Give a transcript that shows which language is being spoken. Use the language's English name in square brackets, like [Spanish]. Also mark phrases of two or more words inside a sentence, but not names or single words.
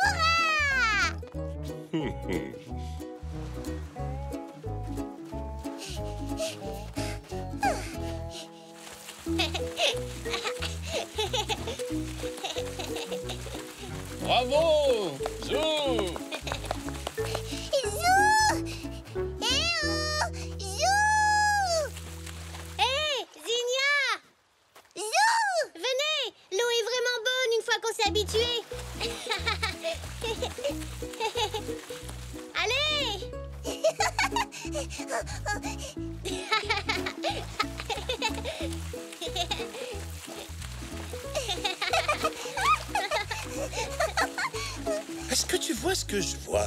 [French] Hurrah! Bravo, Zou. Zou! Eh oh! Zou! Hé, Zinnia! Zou! Venez! L'eau est vraiment bonne une fois qu'on s'est habitué. Allez! Est-ce que tu vois ce que je vois?